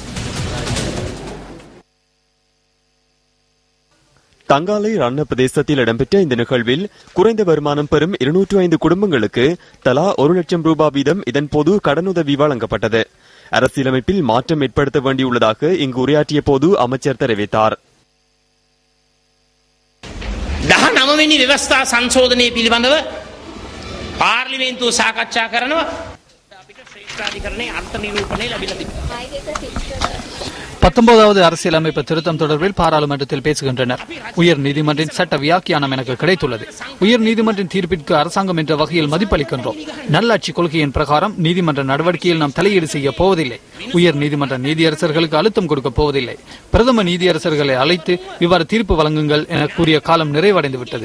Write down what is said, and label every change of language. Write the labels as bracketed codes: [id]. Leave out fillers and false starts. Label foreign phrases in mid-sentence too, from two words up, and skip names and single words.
[ta] தங்காலை ரண்ண பிரதேசத்தில் இடம்பெற்ற இந்த நிகழ்வில் குறைந்த வருமானம் பெறும் 205 குடும்பங்களுக்கு தலா 1 லட்சம் ரூபாய் வீதம் இதன்போது கடனுதவி வழங்கப்பட்டது. அரசியலமைப்பில் மாற்றம் ஏற்படுத்த வேண்டியுள்ளதாக இங்கு உரையாற்றிய போது அமைச்சர் தெரிவித்தார். [si] 19 වෙනි ව්‍යවස්ථා සංශෝධනය පිළිබඳව පාර්ලිමේන්තුව සාකච්ඡා කරනවා. අපිට ශ්‍රේෂ්ඨාධිකරණයේ අර්ථ නිරූපණය ලැබිලා තිබෙනවා. [ta] 19வது அரசியலமைப்பு திருத்தம் தொடர்பில் பாராளுமன்றத்தில் பேசுகின்றனர். உயர் நீதிமன்றின் சட்ட வியாக்கியானம் எனக்கு கிடைத்துள்ளது. உயர் நீதிமன்றின் தீர்ப்பிற்கு அரசாங்கம் என்ற வகையில் மதிப்பளிக்கின்றோம். நல்லாட்சி கொள்கையின் பிரகாரம் நீதிமன்ற நடவடிக்கையில் நாம் தலையீடு செய்ய போவதில்லை. உயர் நீதிமன்ற நீதியரசர்களுக்கு அழுத்தம் கொடுக்க போவதில்லை. பிரதம நீதியரசர்களை அழைத்து இவ்வாறு தீர்ப்பு வழங்குங்கள் என கூறிய காலம் நிறைவடைந்து விட்டது.